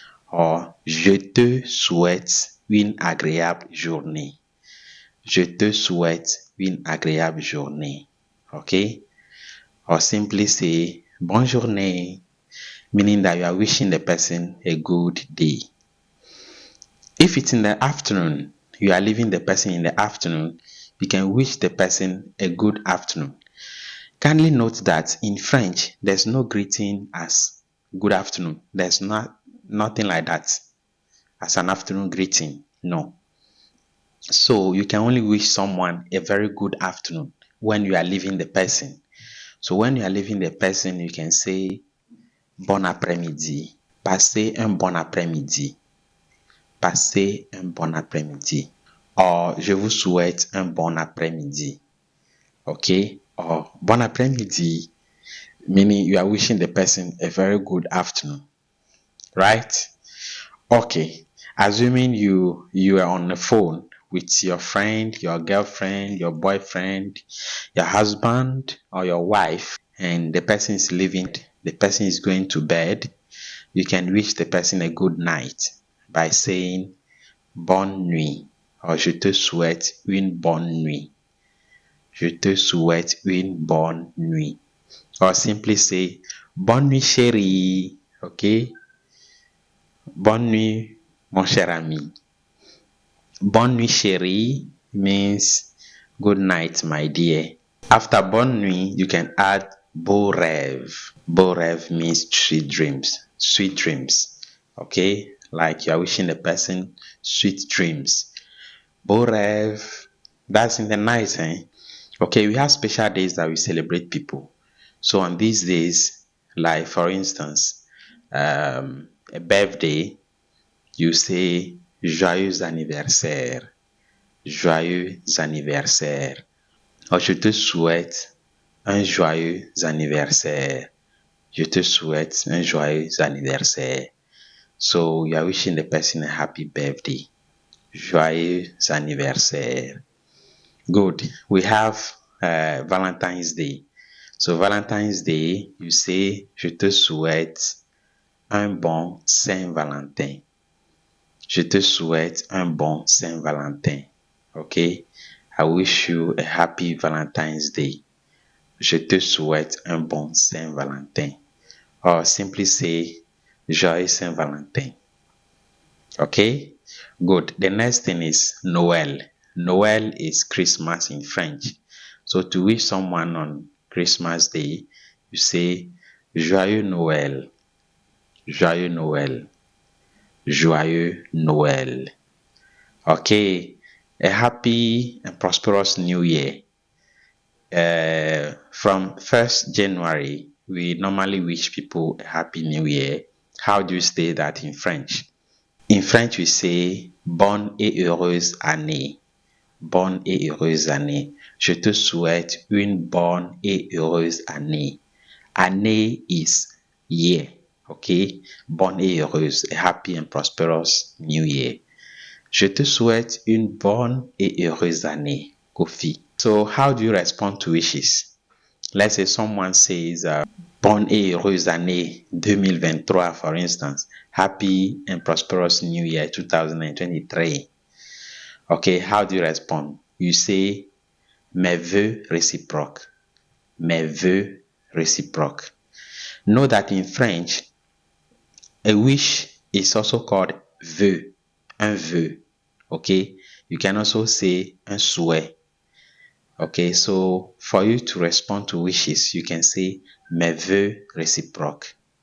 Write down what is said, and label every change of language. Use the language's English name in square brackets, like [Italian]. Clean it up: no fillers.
[English] Or [French] je te souhaite une agréable journée. Je te souhaite une agréable journée. [English] Okay? Or simply say [French] bonne journée, [English] meaning that you are wishing the person a good day. If it's in the afternoon, you are leaving the person in the afternoon, you can wish the person a good afternoon. Kindly note that in French, there's no greeting as good afternoon. There's nothing like that as an afternoon greeting. No. So you can only wish someone a very good afternoon when you are leaving the person. So when you are leaving the person, you can say [French] bon après-midi. Passez un bon après-midi. Passez un bon après-midi. [English] Or [French] je vous souhaite un bon après-midi. [English] Okay? Or [French] bon après-midi, [English] meaning you are wishing the person a very good afternoon. Right? Okay. Assuming you are on the phone with your friend, your girlfriend, your boyfriend, your husband, or your wife, and the person is leaving, the person is going to bed, you can wish the person a good night by saying [French] bonne nuit [English] or [French] je te souhaite une bonne nuit. Je te souhaite une bonne nuit. [English] Or simply say [French] bonne nuit chérie. [English] Okay? [French] Bonne nuit mon cher ami. Bonne nuit chérie [English] means good night my dear. After bonne nuit, you can add [French] beau rêve. Beau rêve [English] means sweet dreams. Sweet dreams. Okay? Like you are wishing the person sweet dreams. [French] Beau rêve, [English] that's in the night, eh? Okay, we have special days that we celebrate people. So on these days, like for instance, a birthday, you say [French] joyeux anniversaire. Joyeux anniversaire. [English] Or [French] je te souhaite un joyeux anniversaire. Je te souhaite un joyeux anniversaire. [English] So you are wishing the person a happy birthday. [French] Joyeux anniversaire. [English] Good. We have Valentine's Day. So Valentine's Day, you say [French] je te souhaite un bon Saint-Valentin. Je te souhaite un bon Saint-Valentin. [English] Okay? I wish you a happy Valentine's Day. [French] Je te souhaite un bon Saint-Valentin. [English] Or simply say [French] joyeux Saint-Valentin. [English] Okay? Good. The next thing is Noel. Noel is Christmas in French. So to wish someone on Christmas Day, you say [French] joyeux Noël. Joyeux Noël. Joyeux Noël. Okay. [English] A happy and prosperous new year. From 1st January, we normally wish people a happy new year. How do you say that in French? In French, we say [French] bonne et heureuse année. Bonne et heureuse année. Je te souhaite une bonne et heureuse année. Année [English] is year. Okay? [French] Bonne et heureuse. [English] A happy and prosperous new year. [French] Je te souhaite une bonne et heureuse année, Kofi. [English] So how do you respond to wishes? Let's say someone says, [French] bonne et heureuse année 2023, [English] for instance. Happy and prosperous new year 2023. Okay, how do you respond? You say, [French] mes vœux réciproques. Mes vœux réciproques. [English] Know that in French, a wish is also called vœux. [French] Un vœu. [English] Okay? You can also say [French] un souhait. [English] Okay, so for you to respond to wishes, you can say [French] mes vœux réciproques.